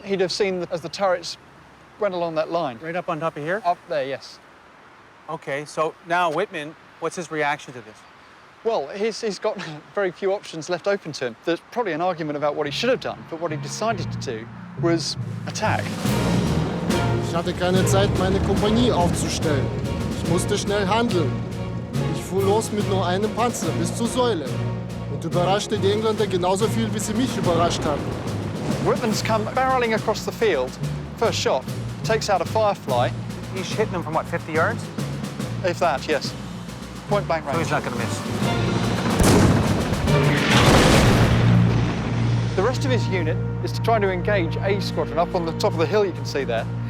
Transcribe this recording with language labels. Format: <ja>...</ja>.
<en>He'd have seen as the turrets went along that line. Right up on top of here? Up there, yes. Okay, so now Wittman, what's his reaction to this? Well, he's got very few options left open to him. There's probably an argument about what he should have done, but what he decided to do was attack.</en> <de>Ich hatte keine Zeit, meine Kompanie aufzustellen. Ich musste schnell handeln. Ich fuhr los mit nur einem Panzer bis zur Säule und überraschte die Engländer genauso viel, wie sie mich überrascht hatten.</de> <en>Wittman's come barreling across the field. First shot, takes out a Firefly. He's hitting them from, what, 50 yards? If that, yes. Point blank range. So he's not going to miss. The rest of his unit is to try to engage A squadron up on the top of the hill you can see there.</en>